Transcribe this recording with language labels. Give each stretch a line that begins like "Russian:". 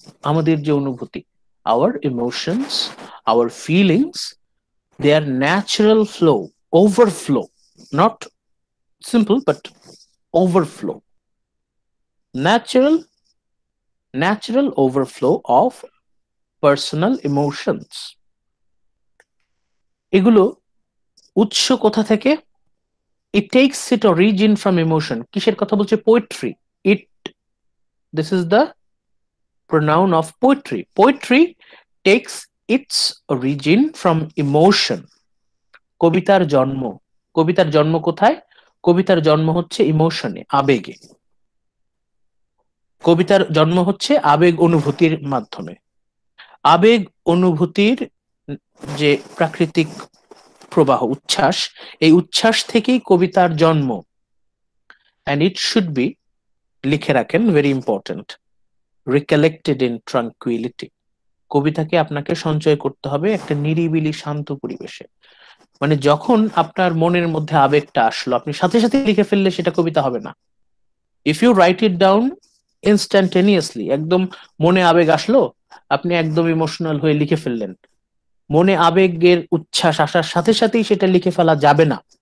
Bangla: আমাদের যে অনুভূতি,
English: Our emotions, our feelings, they are natural flow, overflow, not simple but overflow, natural overflow of personal emotions.
Bangla: এগুলো উৎস কোথা থেকে?
English: It takes its origin from emotion.
Bangla: কিসের কথা বলছে?
English: Poetry. This is the pronoun of poetry. Poetry takes its origin from emotion.
Bangla: কবিতার জন্ম কোথায়? কবিতার জন্ম হচ্ছে ইমোশনে, আবেগে। কবিতার জন্ম হচ্ছে আবেগ অনুভূতির মাধ্যমে। আবেগ অনুভূতির যে প্রাকৃতিক প্রবাহ, উচ্ছ্বাস, এই উচ্ছ্বাস থেকেই কবিতার জন্ম।
English: and it should be,
Bangla: লিখে রাখেন,
English: Very important, recollected in tranquility.
Bangla: কবিতাকে আপনাকে সঞ্চয় করতে হবে একটা নিরিবিলি শান্ত পরিবেশে। মানে যখন আপনার মনের মধ্যে আবেগটা আসলো, আপনি সাথে সাথে লিখে ফেললে সেটা কবিতা হবে না।
English: if you write it down instantaneously,
Bangla: একদম মনে আবেগ আসলো, আপনি একদম ইমোশনাল হয়ে লিখে ফেললেন, মনে আবেগের উচ্ছ্বাস আসার সাথে সাথেই সেটা লিখে ফেলা যাবে না।